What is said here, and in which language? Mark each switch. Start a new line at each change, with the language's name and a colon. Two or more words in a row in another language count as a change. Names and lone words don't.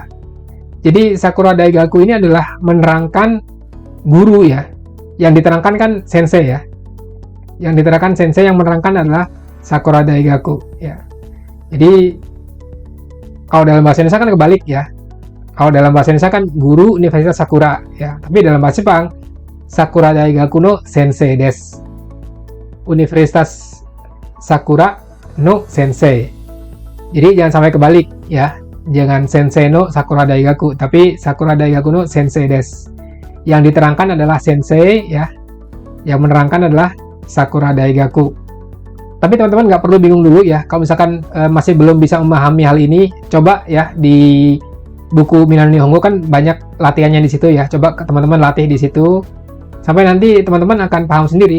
Indonesian: Jadi Sakura Daigaku ini adalah menerangkan guru ya. Yang diterangkan kan sensei ya. Yang diterangkan sensei, yang menerangkan adalah Sakura Daigaku ya. Jadi kalau dalam bahasa Indonesia kan kebalik ya. Kalau dalam bahasa Indonesia kan guru Universitas Sakura ya. Tapi dalam bahasa Jepang
Japanese: 桜大学の先生です.
Indonesian: Universitas Sakura
Japanese: の先生.
Indonesian: Jadi jangan sampai kebalik ya. Jangan
Japanese: 先生の桜大学,
Indonesian: tapi
Japanese: 桜大学の先生です.
Indonesian: Yang diterangkan adalah Sensei ya. Yang menerangkan adalah Sakura Daigaku. Tapi teman-teman nggak perlu bingung dulu ya. Kalau misalkan masih belum bisa memahami hal ini, coba ya di buku Minano Nihongo kan banyak latihannya di situ ya. Coba teman-teman latih di situ. Sampai nanti teman-teman akan paham sendiri.